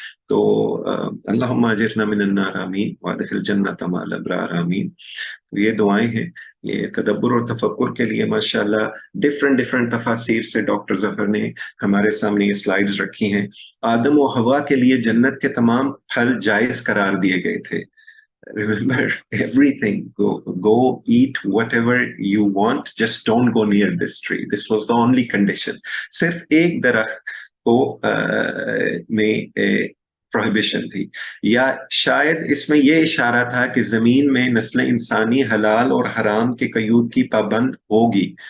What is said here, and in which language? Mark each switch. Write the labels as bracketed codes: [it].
[ar] تو اللہم اجرنا من النار. آمین. وادخل جنت مع الابرار. آمین. [ur] تو یہ دعائیں ہیں. یہ تدبر اور تفکر کے لیے ماشاءاللہ ڈیفرنٹ تفاسیر سے ڈاکٹر ظفر نے ہمارے سامنے یہ سلائیڈز رکھی ہیں. آدم و حوا کے لیے جنت کے تمام پھل جائز قرار دیے گئے تھے. [en] Remember everything. Go eat whatever you want. Just don't go near this tree. This was the only condition. [ur] صرف ایک درخت کو میں پروہیبیشن تھی، یا شاید اس میں یہ اشارہ تھا کہ زمین میں نسل انسانی حلال اور حرام کے قیود کی پابند ہوگی.